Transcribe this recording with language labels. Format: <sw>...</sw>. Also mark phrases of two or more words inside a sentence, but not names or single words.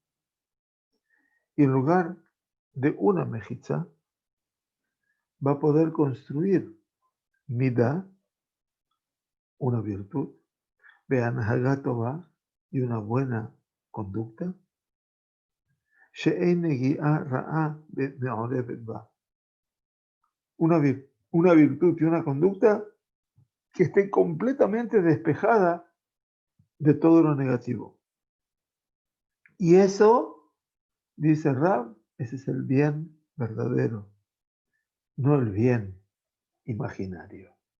<es>Y en lugar de una mejitza, va a poder construir Mida, una virtud,</es> <he>בהנהגה טובה,</he> <es>y una buena conducta,</es> <he>שאין נגיעה רעה מעורבת בה,</he> <es>una virtud y una conducta que esté completamente despejada de todo lo negativo. Y eso, dice Rab, ese es el bien verdadero, no el bien imaginario.</es>